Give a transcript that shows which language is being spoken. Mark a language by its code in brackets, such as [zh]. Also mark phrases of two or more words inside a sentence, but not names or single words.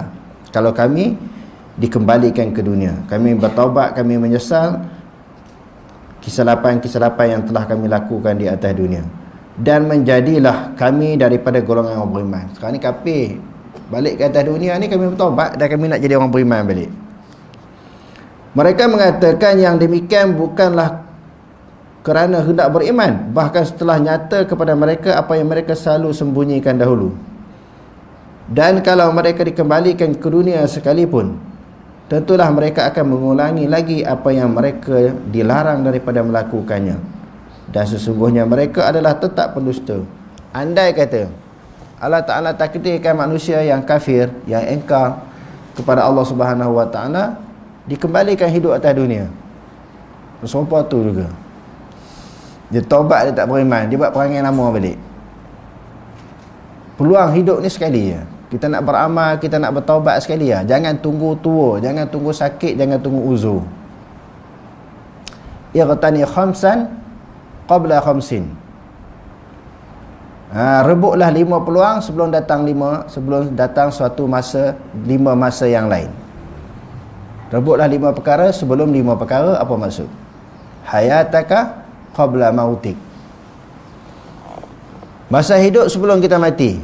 [ms] Kalau kami dikembalikan ke dunia, kami bertaubat, kami menyesal kesilapan-kesilapan yang telah kami lakukan di atas dunia, dan menjadilah kami daripada golongan orang beriman. Sekarang ni kafir, balik ke atas dunia ni kami bertaubat dan kami nak jadi orang beriman balik. Mereka mengatakan yang demikian bukanlah kerana hendak beriman, bahkan setelah nyata kepada mereka apa yang mereka selalu sembunyikan dahulu. Dan kalau mereka dikembalikan ke dunia sekalipun, tentulah mereka akan mengulangi lagi apa yang mereka dilarang daripada melakukannya. Dan sesungguhnya mereka adalah tetap pendusta. Andai kata Allah Ta'ala takdirkan manusia yang kafir, yang engkar kepada Allah [ar] سبحانه وتعالى, [ms] dikembalikan hidup atas dunia, serupa tu juga. Dia taubat, dia tak beriman, dia buat perangai lama balik. Peluang hidup ni sekali je. Kita nak beramal, kita nak bertaubat sekali je. Jangan tunggu tua, jangan tunggu sakit, jangan tunggu uzur. [ar] اغتنم خمسا قبل خمس. [ms] Rebutlah 5 peluang sebelum datang suatu masa, 5 masa yang lain. Rebutlah 5 perkara sebelum 5 perkara. Apa maksud? [ar] حياتك قبل موتك. [ms] Masa hidup sebelum kita mati.